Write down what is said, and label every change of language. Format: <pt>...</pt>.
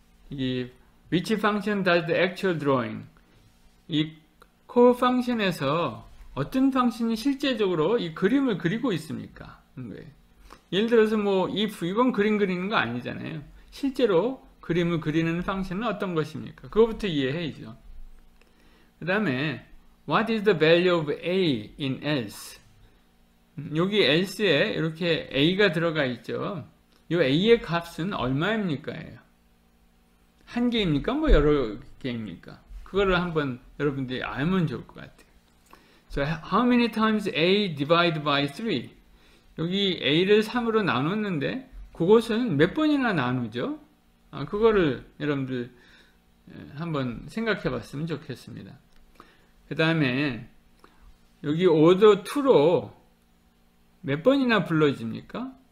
<en>이 which function does the actual drawing?</en> <ko>이 core function에서 어떤 펑션이 실제적으로 이 그림을 그리고 있습니까? 예를 들어서 뭐 if 이건 그림 그리는 거 아니잖아요. 실제로 그림을 그리는 펑션은 어떤 것입니까? 그거부터 이해해야죠. 그 다음에</ko> <en>what is the value of a in else?</en> <ko>여기 else에 이렇게 a가 들어가 있죠. 이 a의 값은 얼마입니까? 한 개입니까? 뭐 여러 개입니까? 그거를 한번 여러분들이 알면 좋을 것 같아요.</ko> <en>So how many times a divided by 3?</en> <ko>여기 a를 3으로 나눴는데 그것은 몇 번이나 나누죠? 그거를 여러분들 한번 생각해 봤으면 좋겠습니다. 그 다음에 여기 order 2로 몇 번이나 불러집니까?</ko>